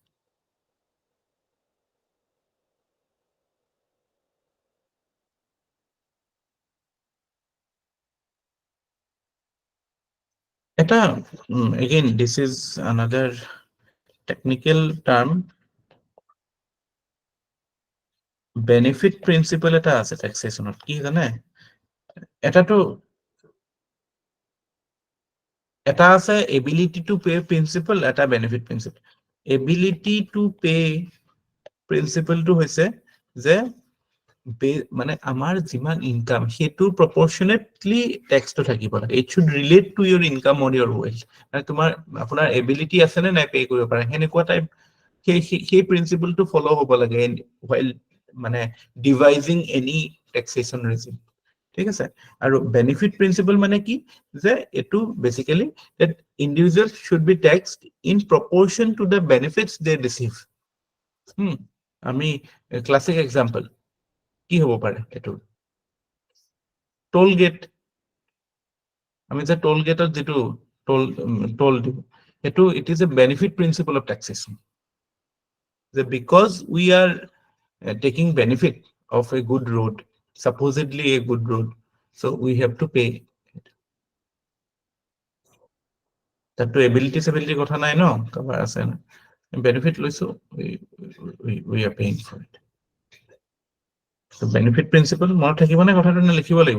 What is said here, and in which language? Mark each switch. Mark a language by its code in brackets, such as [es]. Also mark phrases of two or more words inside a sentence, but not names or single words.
[en] এটা again this is another technical term benefit principle [as] এটা আছে taxationত কি জানে এটাটো এটা আছে [en] ability to pay principle [as] এটা [en] benefit principle ability to pay principle [as] টো হৈছে যে মানে আমাৰ যিমান ইনকাম হেতু [en] proportionately tax [as] টো থাকিব লাগে [en] it should relate to your income or your wealth [as] মানে তোমাৰ আপোনাৰ ability আছে নে নাই পে কৰিব পাৰে হেনেকুৱা টাইপ সেই প্ৰিন্সিপল টো ফলো হ'ব লাগে while মানে devising [en] any taxation regime [as] ঠিক আছে আৰু [en] benefit principle [as] মানে কি যে এটো [en] basically that individuals should be taxed in proportion to the benefits they receive আমি classic example [as] কি হ'ব পাৰে এটো টোল গেট আমি যে টোল গেটত যেটো টোল দিব এটো [en] it is a benefit principle of taxation that because we are taking benefit of a good road supposedly a good road so we have to pay [as] তাতো ability কথা নাই ন কভাৰ আছে না benefit লৈছো [en] we are paying for it So benefit principle [as] মনত থাকিব নে কথাটো নে লিখিব লাগিব?